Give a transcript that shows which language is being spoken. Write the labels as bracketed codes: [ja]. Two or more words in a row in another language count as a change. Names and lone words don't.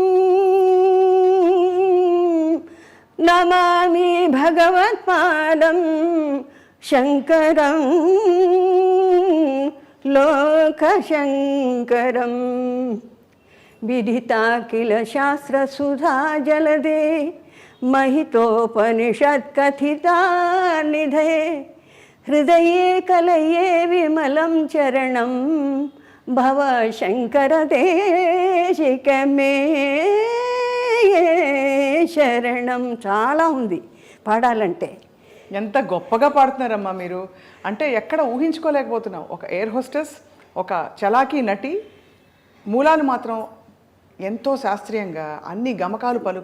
[sa] నమామి భగవత్పాదం శంకరం లోకశంకరం. విదితాఖిల శాస్త్రసుధా జలదే, महितोपनिषत्कथिता निधे, हृदये कलये विमलं चरणं భవ శంకర దేశికమే శరణం. [te] చాలా ఉంది పాడాలంటే. ఎంత గొప్పగా పాడుతున్నారమ్మా మీరు. అంటే ఎక్కడ ఊహించుకోలేకపోతున్నాం. ఒక [en] air hostess, [te] ఒక చలాకీ నటి, మూలాలు మాత్రం ఎంతో శాస్త్రీయంగా అన్ని గమకాలు పలుకు.